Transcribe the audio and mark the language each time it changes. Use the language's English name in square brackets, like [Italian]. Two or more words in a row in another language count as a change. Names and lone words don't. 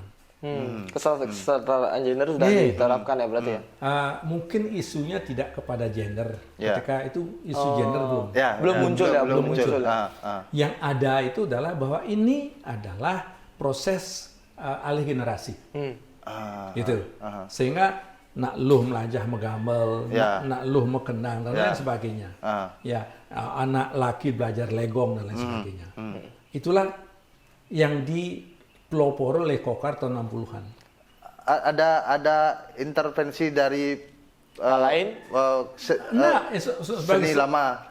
[Indonesian] Kesetaraan gender sudah diterapkan ya berarti ya? Mungkin isunya tidak kepada gender, Ya. ketika itu isu gender belum. Ya, Belum muncul ya, belum muncul. Yang ada itu adalah bahwa ini adalah proses alih generasi, gitu. [Balinese] Sehingga nak luh melajah megamel, [Indonesian] Ya. [Balinese] nak luh mekenang [Indonesian] dan lain sebagainya. Ya, anak laki belajar legong dan lain sebagainya. Itulah yang dipelopori oleh Kokar tahun 60-an. Ada intervensi dari lain? seni lama.